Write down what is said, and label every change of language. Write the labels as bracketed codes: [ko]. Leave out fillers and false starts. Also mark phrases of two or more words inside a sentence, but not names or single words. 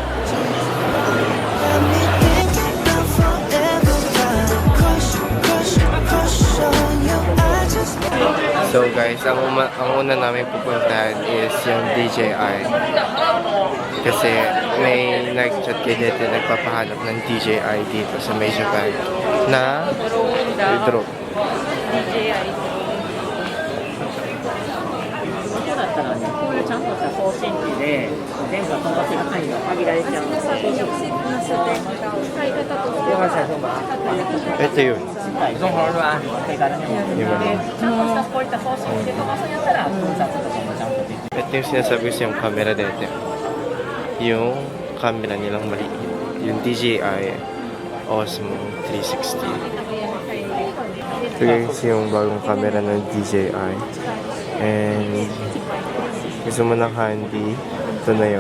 [en] So guys, [tl] ang una namin pupuntahan is yung DJI. Kasi may nag-chat kay dito nagpapahanap ng DJI dito sa may Japan na drone. DJI. [ja] そうだったらね、こういうちゃんとした送信機で電波飛ばせる範囲が限られちゃうので、電話した方が [tl] Ito yun. [ja] 手軽にもで、ちゃんとしたこういった送信機で飛ばすんやったら、分散とかもちゃんとできる。 [tl] Ito yung sinasabi ko sa yung camera dito. Yung camera nilang maliit. Yung DJI Osmo 360. Ito guys yung bagong camera ng DJI. And gusto mo ng handy, ito na yun.